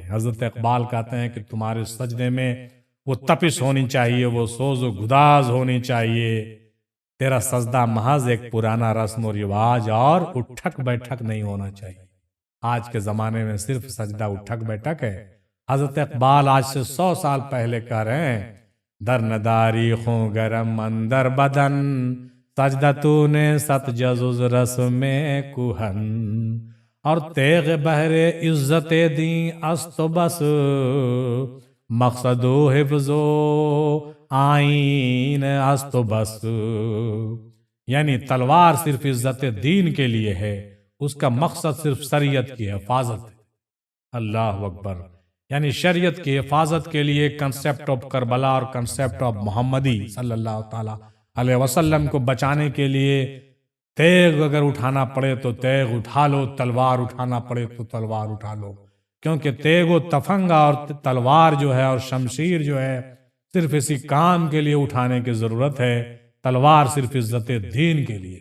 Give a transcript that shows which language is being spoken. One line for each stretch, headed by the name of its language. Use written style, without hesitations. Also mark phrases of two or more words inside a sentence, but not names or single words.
Urdu: حضرت اقبال کہتے ہیں کہ تمہارے سجدے میں وہ تپش ہونی چاہیے، وہ سوز و گداز ہونی چاہیے، تیرا سجدہ محض ایک پرانا رسم و رواج اور اٹھک بیٹھک نہیں ہونا چاہیے۔ آج کے زمانے میں صرف سجدہ اٹھک بیٹھک ہے۔ حضرت اقبال آج سے 100 سال پہلے کہہ رہے ہیں،
Persian: در نداری خون گرم اندر بدن، سجدتون ست جزز رسم کہن، اور تیغ بہر عزت دین است و بس، مقصد و حفظ و آئین است و بس۔
Urdu: یعنی تلوار صرف عزت دین کے لیے ہے، اس کا مقصد صرف شریعت کی حفاظت ہے۔
Arabic: اللہ اکبر۔
Urdu: یعنی شریعت کی حفاظت کے لیے
English: concept of
Urdu: کربلا اور
English: concept of
Urdu: محمدی
Arabic: صلی اللہ تعالی علیہ وسلم
Urdu: کو بچانے کے لیے تیغ اگر اٹھانا پڑے تو تیغ اٹھا لو، تلوار اٹھانا پڑے تو تلوار اٹھا لو، کیونکہ تیغ و تفنگا اور تلوار جو ہے اور شمشیر جو ہے صرف اسی کام کے لیے اٹھانے کی ضرورت ہے، تلوار صرف عزت دین کے لیے۔